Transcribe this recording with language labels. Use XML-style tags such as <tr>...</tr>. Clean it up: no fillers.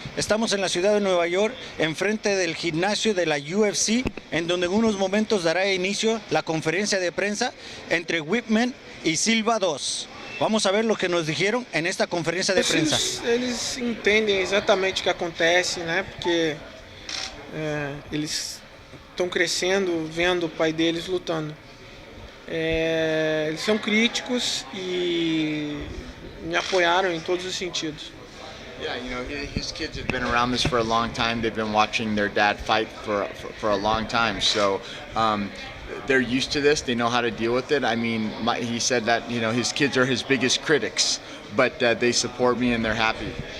<es>Estamos en la ciudad de Nueva York, enfrente del gimnasio de la UFC, en donde en unos momentos dará inicio la conferencia de prensa entre Weidman y Silva 2. Vamos a ver lo que nos dijeron en esta conferencia de prensa.</es> <pt>Eles entendem exatamente o que acontece, né? Porque eles estão crescendo, vendo o pai deles lutando. Eles são críticos e me apoiaram em todos os sentidos.</pt> <en>Yeah, you know, his kids have been around this for a long time. They've been watching their dad fight for a long time. So they're used to this. They know how to deal with it. I mean, he said that, you know, his kids are his biggest critics, but they support me and they're happy.</en>